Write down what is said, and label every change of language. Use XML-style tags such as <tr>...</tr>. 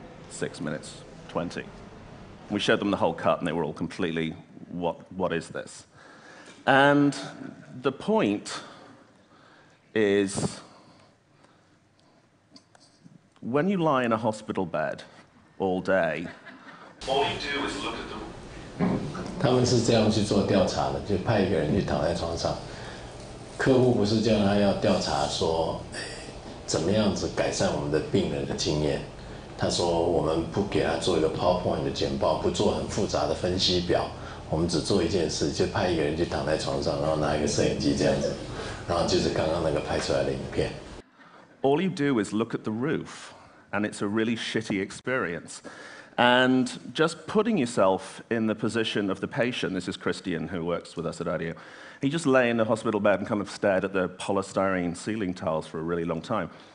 <en>6 minutes 20. We showed them the whole cut, and they were all completely, what is this? And the point is, when you lie in a hospital bed all day, all you do is look at the...</en> <zh>他们是这样去做调查的，就派一个人去躺在床上，客户不是叫他要调查说，怎么样子改善我们的病人的经验。他说我们不给他做一个 PowerPoint 的简报，不做很复杂的分析表。我们只做一件事，就派一个人去躺在床上，然后拿一个摄影机这样子，然后就是刚刚那个拍出来的影片。</zh> <en>All you do is look at the roof, and it's a really shitty experience. And just putting yourself in the position of the patient, this is Christian who works with us at IDEO, he just lay in the hospital bed and kind of stared at the polystyrene ceiling tiles for a really long time.</en>